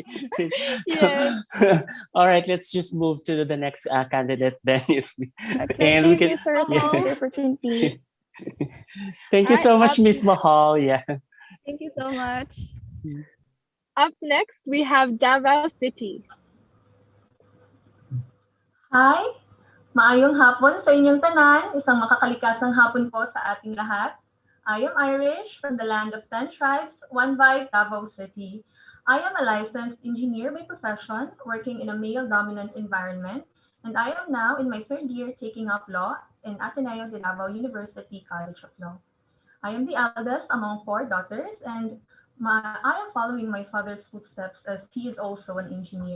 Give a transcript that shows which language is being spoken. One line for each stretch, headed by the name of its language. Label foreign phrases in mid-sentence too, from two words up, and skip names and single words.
English: Yes. All right, let's just move to the next candidate then. If we, Okay, and we thank can, you, sir, for the opportunity. Thank you Alright, so much, Miss Mahal. Yeah. Thank you so much. Up next, we have Davao City. Hi!
Cebuano: Maayong hapon sa inyong tanan.
Filipino: Isang makakalikasang hapon po sa ating lahat.
English: I am Irish from the land of 10 tribes, one vibe, Davao City. I am a licensed engineer by profession, working in a male-dominant environment, and I am now in my third year taking up law in Ateneo de Davao University College of Law. I am the eldest among 4 daughters, and I am following my father's footsteps as he is also an engineer.